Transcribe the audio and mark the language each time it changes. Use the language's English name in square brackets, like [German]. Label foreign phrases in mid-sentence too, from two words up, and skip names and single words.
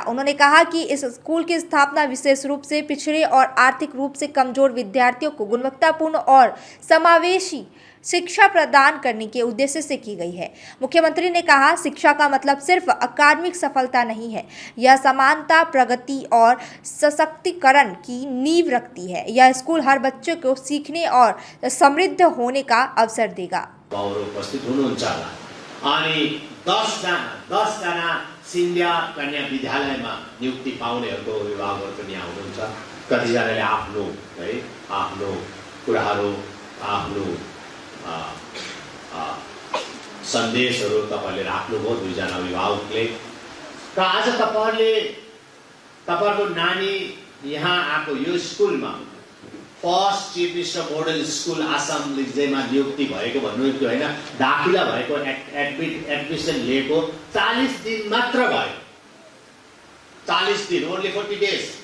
[Hindi] उन्होंने कहा कि इस स्कूल की स्थापना विशेष रूप से पिछड़े और आर्थिक रूप से कमजोर विद्यार्थियों को गुणवत्तापूर्ण और समावेशी शिक्षा प्रदान करने के उद्देश्य से की गई है। मुख्यमंत्री ने कहा, शिक्षा का मतलब सिर्फ अकादमिक सफलता नहीं है, यह समानता, प्रगति और सशक्तिकरण की नींव रखती है। यह स्कूल हर बच्चे को सीखने और समृद्ध होने का अवसर देगा। [Nepali] अनि 10 जना सिन्धिया कन्या विद्यालयमा नियुक्ति पाउनेहरूको अभिभावकहरू पनि आउनुहुन्छ। कतिजनाले आफ्नो है आफ्नो कुराहरू आफ्नो सन्देशहरू तपाईँहरूले राख्नुभयो दुईजना अभिभावकले र आज तपाईँहरूको नानी यहाँ आएको यो स्कुलमा फर्स्ट चिफ मिनिस्टर मोडल स्कुल आसाम लिग्जेमा नियुक्ति भएको भन्नु त्यो होइन दाखिला भएको एडमिसन लिएको 40 दिन मात्र भयो 40 दिन [English] only 40 days